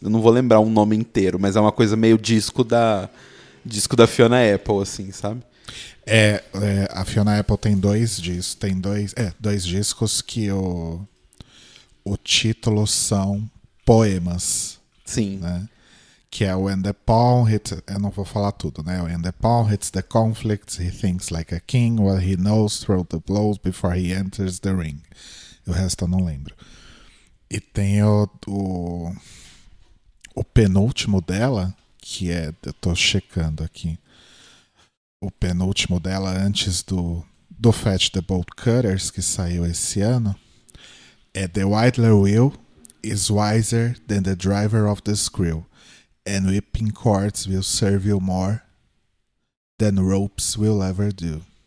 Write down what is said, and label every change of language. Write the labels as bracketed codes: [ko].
[pt] Eu não vou lembrar um nome inteiro, mas é uma coisa meio disco da Fiona Apple, assim, sabe? A Fiona Apple tem 2 discos. Tem 2 discos que o título são poemas. Sim. Né? Que é [en] When the pawn hits... [pt] Eu não vou falar tudo, né? [en] When the pawn hits the conflict, he thinks like a king, what he knows throw the blows before he enters the ring. [pt] O resto eu não lembro. E tem o penúltimo dela, que é... Eu tô checando aqui. O penúltimo dela antes do [en] Fetch the Bolt Cutters, [pt] que saiu esse ano, é [en] The Widler Wheel is wiser than the driver of the screw, and whipping cords will serve you more than ropes will ever do.